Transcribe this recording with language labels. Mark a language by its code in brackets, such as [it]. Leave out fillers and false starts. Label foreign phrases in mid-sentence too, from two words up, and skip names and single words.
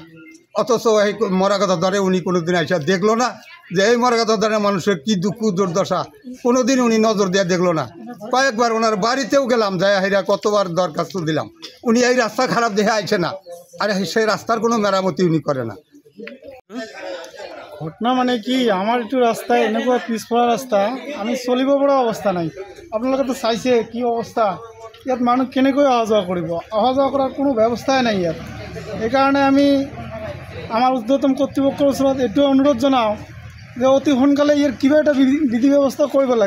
[bn] অথচ এই মরাঘাত ধরে উনি কোনোদিন আইসা দেখলো না যে এই মরাঘাত ধরের মানুষের কী দুঃখ দুর্দশা, কোনোদিন উনি নজর দিয়ে দেখলো না। কয়েকবার ওনার বাড়িতেও গেলাম, যায় হেরা কতবার দরখাস্ত দিলাম, উনি এই রাস্তা খারাপ দেখে আইছে না। আর সেই রাস্তার কোনো মেরামতি উনি করে না। [as] ঘটনা মানে কি, আমার একটু রাস্তায় এনেকুৱা পিছপৰা ৰাস্তা, আমি চলিব পৰা অৱস্থা নাই। আপোনালোকে তো চাইছে কি অৱস্থা। ইয়াত মানুহ কেনেকৈ অহা যোৱা কৰিব? অহা যোৱা কৰাৰ কোনো ব্যৱস্থাই নাই ইয়াত। সেইকাৰণে আমি আমাৰ ঊৰ্ধ্বতম কৰ্তৃপক্ষৰ ওচৰত এইটো অনুৰোধ জনাওঁ যে অতি সোনকালে ইয়াৰ কিবা এটা বিধি ব্যৱস্থা কৰিব লাগে।